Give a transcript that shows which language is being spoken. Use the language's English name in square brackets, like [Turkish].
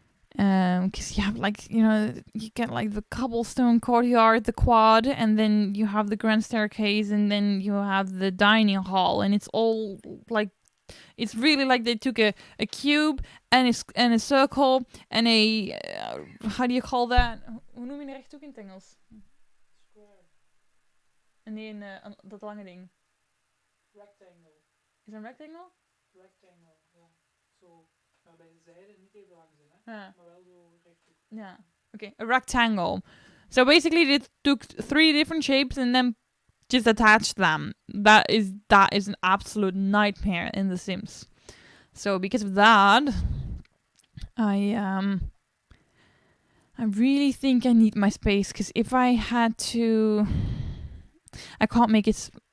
[English] Because you have like, you know, you get like the cobblestone courtyard, the quad, and then you have the grand staircase, and then you have the dining hall, and it's all like, it's really like they took a cube and a circle and a how do you call that? [Dutch] Hoe noem je een rechthoek in het Engels? En die dat lange ding. [English] Rectangle. [Dutch] Is een rectangle? [English] Rectangle, ja. [Dutch] Zo, waarbij de zijden niet even lang zijn, hè? Ja. Maar wel zo rechthoek. [English] Yeah. Okay, a rectangle. So basically they took 3 different shapes and then just attached them. That is an absolute nightmare in The Sims. So because of that, I really think I need my space, because if I had to, I can't make it.